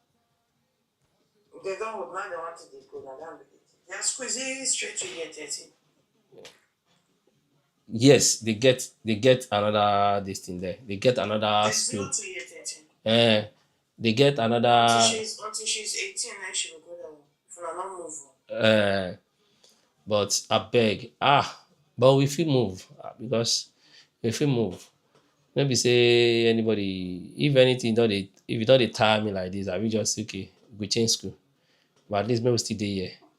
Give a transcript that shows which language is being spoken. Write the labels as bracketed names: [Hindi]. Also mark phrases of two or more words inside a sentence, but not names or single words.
[Nigerian Pidgin] Yes, they get another this thing there. They get another school. Eh, they get another. Uh, but I beg. But we fit move because we fit move. Maybe say anybody, if anything, if you don't dey tire me like this, I will just okay, we change school. But at least maybe we still dey here.